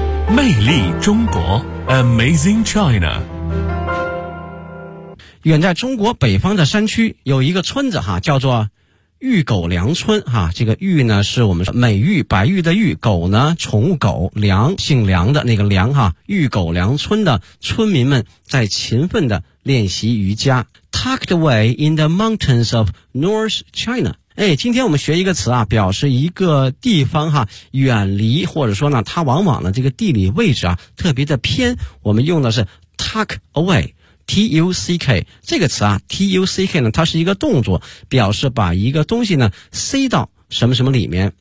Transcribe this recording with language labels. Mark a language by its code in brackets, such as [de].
[zh] 魅力中国 [en] Amazing China。 [zh] 远在中国北方的山区有一个村子哈，叫做玉狗梁村哈。这个玉呢是我们美玉白玉的玉，狗呢宠物狗，梁姓梁的那个梁哈。玉狗梁村的村民们在勤奋地练习瑜伽。 [en] Tucked away in the mountains of North China。 [zh] 哎，今天我们学一个词啊，表示一个地方哈，远离或者说呢，它往往呢这个地理位置啊特别的偏，我们用的是 tuck away。 T-U-C-K 这个词啊 T-U-C-K 呢它是一个动作，表示把一个东西呢塞到什么什么里面。